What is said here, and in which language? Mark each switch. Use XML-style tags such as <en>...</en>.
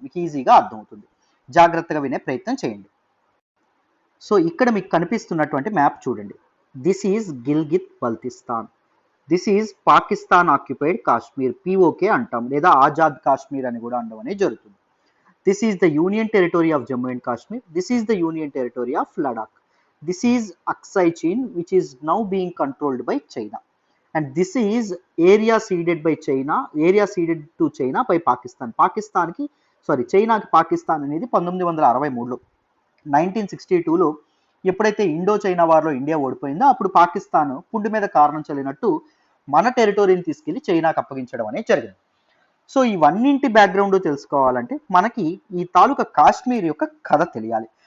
<te>మీకు ఈజీగా అర్థమవుతుంది. జాగ్రత్తగా వినే ప్రయత్నం చేయండి. సో ఇక్కడ మీకు కనిపిస్తున్నటువంటి మ్యాప్ చూడండి.</te> <en>This is Gilgit Baltistan. This is Pakistan occupied Kashmir,</en> <te>PoK అంటాం, లేదా ఆజాద్ కాశ్మీర్ అని కూడా అనడం అనేది జరుగుతుంది.</te> <en>This is the union territory of Jammu and Kashmir. This is the union territory of Ladakh. This is Aksai Chin, which is now being controlled by China. And this is area ceded by China, area ceded to China by Pakistan.</en> <te>చైనాకి పాకిస్తాన్ అనేది 1963లో 1962లో ఎప్పుడైతే Indo China వార్లో India ఓడిపోయిందో అప్పుడు పాకిస్తాన్ పుండు మీద కారణం చల్లినట్టు మన టెరిటరీని తీసుకెళ్లి చైనాకి అప్పగించడం అనేది జరిగింది. సో ఇవన్నింటి బ్యాక్గ్రౌండ్ తెలుసుకోవాలంటే మనకి ఈ తాలూకా కాశ్మీర్ యొక్క కథ తెలియాలి.</te>